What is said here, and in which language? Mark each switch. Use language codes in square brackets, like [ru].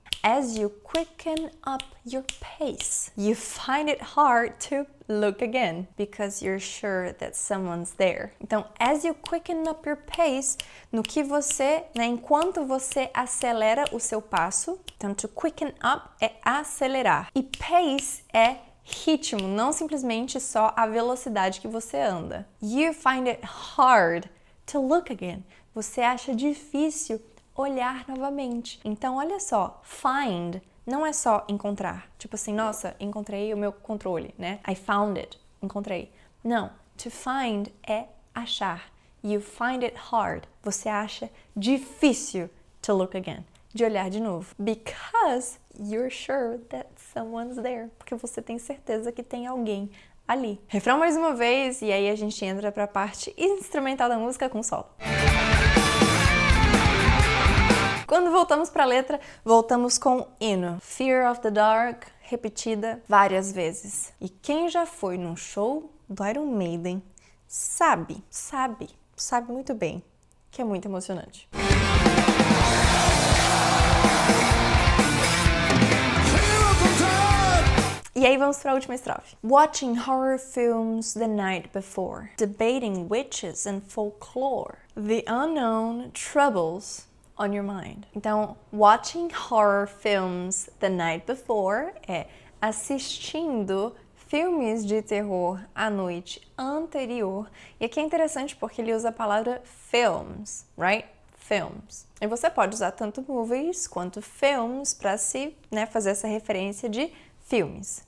[en] As you quicken up your pace, you find it hard to look again because you're sure that someone's there. [pt] Então, [en] as you quicken up your pace, [pt] no que você, enquanto você acelera o seu passo, então [en] to quicken up [pt] é acelerar e pace é ritmo, não simplesmente só a velocidade que você anda. [en] You find it hard to look again. [pt] Você acha difícil olhar novamente. Então, olha só, find não é só encontrar. Tipo assim, nossa, encontrei o meu controle, né? [en] I found it, [pt] encontrei. Não, [en] to find [pt] é achar. [en] You find it hard. [pt] Você acha difícil [en] to look again. [pt] De olhar de novo. [en] Because you're sure that someone's there. [pt] Porque você tem certeza que tem alguém ali. Refrão mais uma vez e aí a gente entra para a parte instrumental da música com solo. Quando voltamos para a letra, voltamos com hino. Fear of the dark, repetida várias vezes. E quem já foi num show do Iron Maiden sabe muito bem que é muito emocionante. E aí vamos para a última estrofe. [en] Watching horror films the night before, debating witches and folklore, the unknown troubles on your mind. [pt] Então, [en] watching horror films the night before [pt] é assistindo filmes de terror à noite anterior. E aqui é interessante porque ele usa a palavra films, right? Films. E você pode usar tanto movies quanto films para fazer essa referência de filmes.